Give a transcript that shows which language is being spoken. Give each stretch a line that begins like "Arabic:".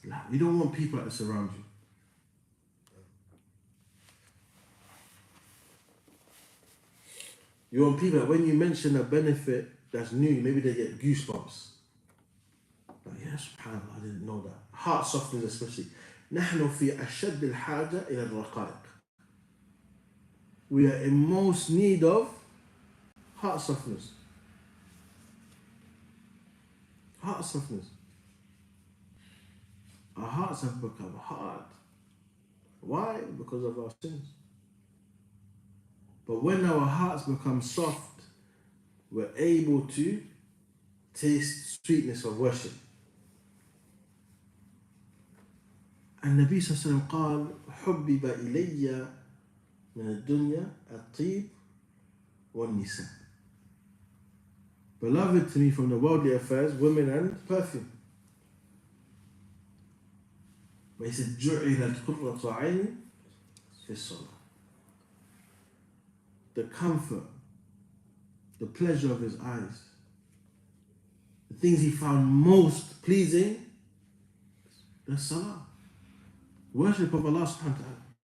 English: You don't want people like this around you. You want people that when you mention a benefit that's new, maybe they get goosebumps. Like, yeah, subhanAllah, I didn't know that. Heart softness especially.
Arabic: نحن في أشد الحاجة إلى الرقائق.
English: We are in most need of heart softness. Heart softness. Our hearts have become hard. Why? Because of our sins. But when our hearts become soft, we're able to taste sweetness of worship.
Arabic: النبي صلى الله عليه وسلم قال حبب إلي من الدنيا الطيب والنساء.
English: Beloved to me from the worldly affairs, women and perfume. But he said
Arabic: جعلت قرة عيني في الصلاة.
English: the comfort, the pleasure of his eyes, the things he found most pleasing, the salah. Worship of Allah subhanahu wa ta'ala.